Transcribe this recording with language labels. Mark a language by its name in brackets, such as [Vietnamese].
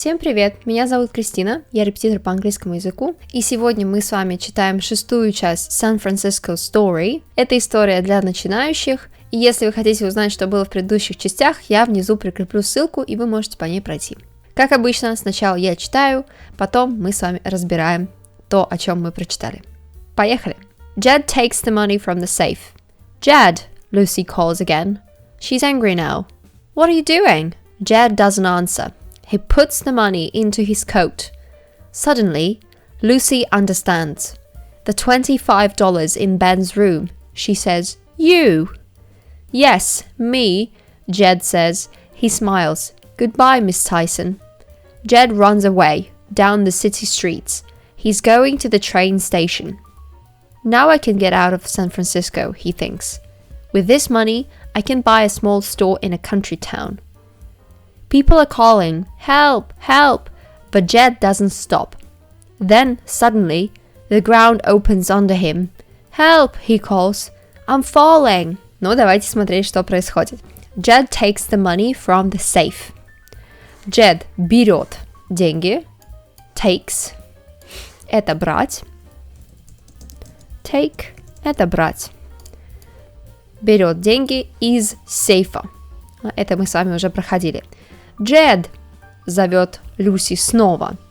[Russian] Всем привет, меня зовут Кристина, я репетитор по английскому языку, и сегодня мы с вами читаем 6-ю часть San Francisco Story. Это история для начинающих, и если вы хотите узнать, что было в предыдущих частях, я внизу прикреплю ссылку, и вы можете по ней пройти. Как обычно, сначала я читаю, потом мы с вами разбираем то, о чем мы прочитали. Поехали! [English] Jed takes the money from the safe. Jed, Lucy calls again. She's angry now. What are you doing? Jed doesn't answer. He puts the money into his coat. Suddenly, Lucy understands. The $25 in Ben's room. She says, "You." "Yes, me," Jed says. He smiles. "Goodbye, Miss Tyson." Jed runs away, down the city streets. He's going to the train station. Now I can get out of San Francisco, he thinks. With this money, I can buy a small store in a country town. People are calling, "Help, help," but Jed doesn't stop. Then, suddenly, the ground opens under him. "Help," he calls. "I'm falling." [Russian] Ну, давайте смотреть, что происходит. [English] Jed takes the money from the safe. [Russian] Jed берет деньги. Takes – это брать. Take – это брать. Берет деньги из сейфа. Это мы с вами уже проходили. Jed зовет Люси снова.